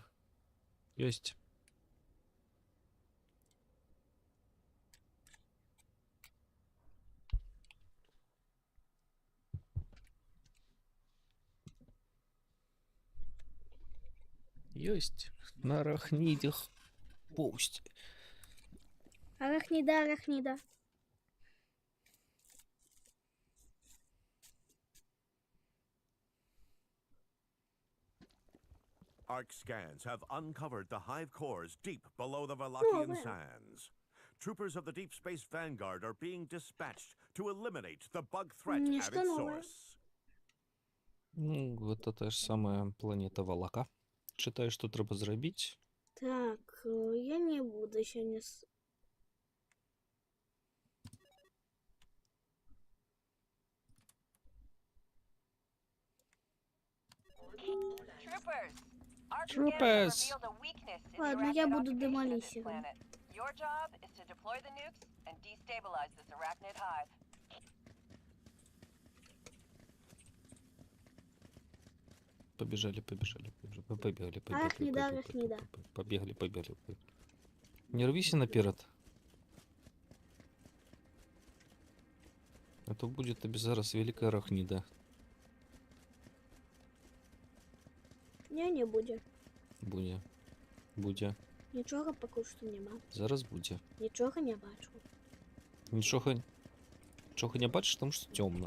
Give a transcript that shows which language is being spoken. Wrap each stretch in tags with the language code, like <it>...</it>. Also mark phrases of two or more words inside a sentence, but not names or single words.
<be>Ёсць. Ёсць.</be> <ru>На арахнідях. Пусть. Арахнида, арахнида.</ru> <en>ARC scans have uncovered the hive cores deep below the Valachian well. sands. Troopers of the Deep Space Vanguard are being dispatched to eliminate the bug threat</en> <ru>Нечто</ru> <en>at its</en> <ru>новое.</ru> <en>source.</en> <be>Ну, гэта та ж самая планета Валака. Чытаю, што трэба зрабіць.</be> <ru>Так, я не буду сегодня...</ru> <en>Troopers!</en> <ru>Ладно, я буду демолисером.</ru> <en>Your job is to deploy the nukes and destabilize this arachnid hive.</en> <ru>Побежали. Побегли. Арахнида, арахнида.</ru> <uk>Побегли. Не рвися наперед. А то будет тобі зараз велика арахніда. Ні, не буде. Буде. Буде. Нічого поки що нема. Зараз буде. Нічого не бачу. Нічого не бачиш, тому що темно.</uk>